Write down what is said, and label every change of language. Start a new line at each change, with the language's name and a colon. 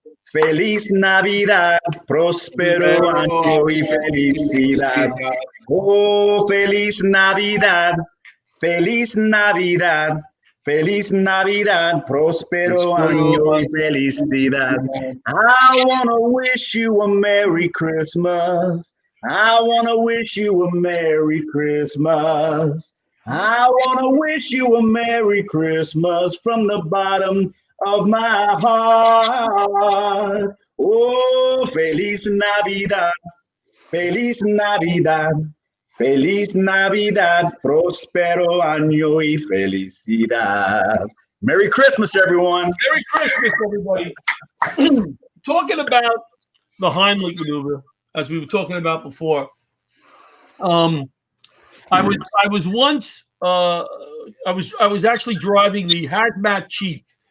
Spanish: Feliz Navidad, próspero año y felicidad. Oh, feliz Navidad, feliz Navidad, feliz Navidad, próspero año y felicidad.
English: I want to wish you a Merry Christmas. I want to wish you a Merry Christmas. I want to wish you a Merry Christmas from the bottom of my heart.
Spanish: Oh, Feliz Navidad, Feliz Navidad, Feliz Navidad, próspero año y felicidad.
English: Merry Christmas, everyone. Merry Christmas, everybody. Talking about the Heimlich maneuver, as we were talking about before. I was once I was actually driving the hazmat chief.